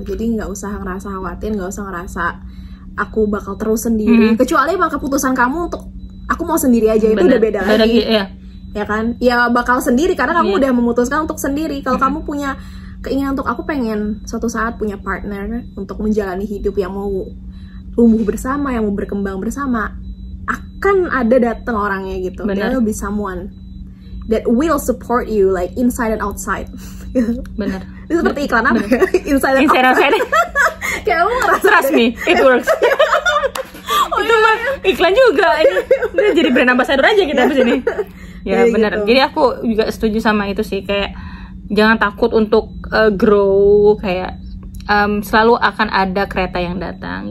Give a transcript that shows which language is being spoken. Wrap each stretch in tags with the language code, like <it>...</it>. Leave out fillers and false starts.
<id>Jadi nggak usah ngerasa khawatir, nggak usah ngerasa aku bakal terus sendiri, kecuali emang keputusan kamu untuk aku mau sendiri aja, itu udah beda lagi ya kan. Ya bakal sendiri karena kamu udah memutuskan untuk sendiri. Kalau kamu punya keinginan untuk aku pengen suatu saat punya partner untuk menjalani hidup yang mau tumbuh bersama, yang mau berkembang bersama, akan ada datang orangnya gitu.</id> <en>There will be someone that will support you like inside and outside.</en> <id>Bener. Itu seperti iklan apa ya?</id> <en>Inside and outside. Kayak kamu ngerasa trust me, it works. Itu mah iklan juga.</en> <id>Ini jadi brand ambassador aja kita di sini. Ya benar. Gitu. Jadi aku juga setuju sama itu sih, kayak jangan takut untuk grow, kayak selalu akan ada kereta yang datang.</id>